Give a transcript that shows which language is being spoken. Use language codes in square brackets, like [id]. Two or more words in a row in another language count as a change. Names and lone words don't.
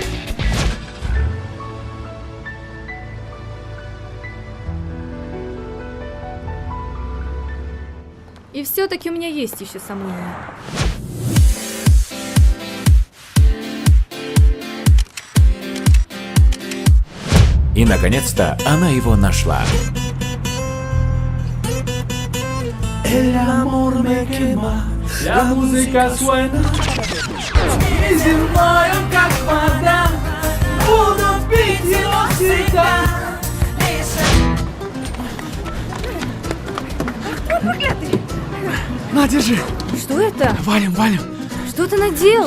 [ru] И все-таки у меня есть еще сомнения. И, наконец-то, она его нашла. [es] El amor me quema, la música suena. [ru] И зимою, как вода, буду пить его всегда. На, держи. Что это? Валим, валим. Что ты наделал?